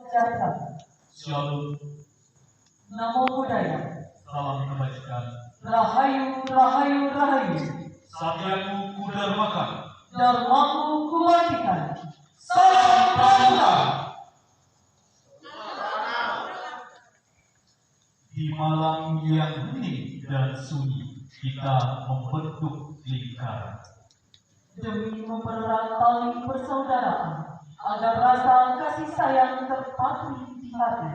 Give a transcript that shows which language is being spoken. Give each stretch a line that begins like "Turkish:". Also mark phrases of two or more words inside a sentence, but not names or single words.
Indonesian: sejahtera. Shalom.
Pali: Namo Buddhaya.
Indonesian: Salam kebajikan.
Javanese: Rahayu, rahayu, rahayu.
Indonesian: Satyaku kudharmakan. Dharmaku kubajikan. Salam Pramuka. Di malam yang hening dan sunyi, kita membentuk lingkaran. Demi mempererat tali persaudaraan, agar rasa kasih sayang terpatri di hati.